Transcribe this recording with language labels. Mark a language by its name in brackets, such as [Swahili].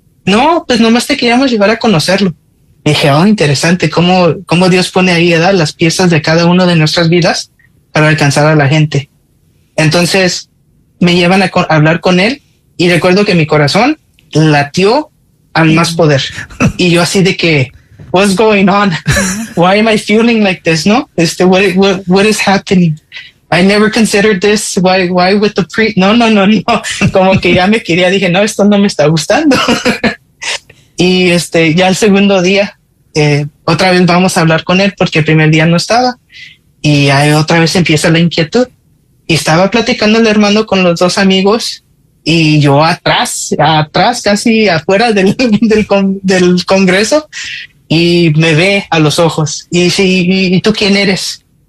[Spanish] No, pues nomás te queríamos llevar a conocerlo. Y dije, oh, interesante, cómo Dios pone ahí, ¿verdad?, las piezas de cada uno de nuestras vidas para alcanzar a la gente. Entonces me llevan a hablar con él, y recuerdo que mi corazón latió al más poder. Y yo así de que, [English] what's going on? Why am I feeling like this? No, what is happening? I never considered this. Why with the pre? No. [Spanish] Como que ya me quería, dije, no, esto no me está gustando. Y ya el segundo día, otra vez vamos a hablar con él, porque el primer día no estaba. Y ahí otra vez empieza la inquietud. Y estaba platicando el hermano con los dos amigos, y yo atrás, casi afuera del congreso, y me ve a los ojos y dice, ¿y tú quién eres?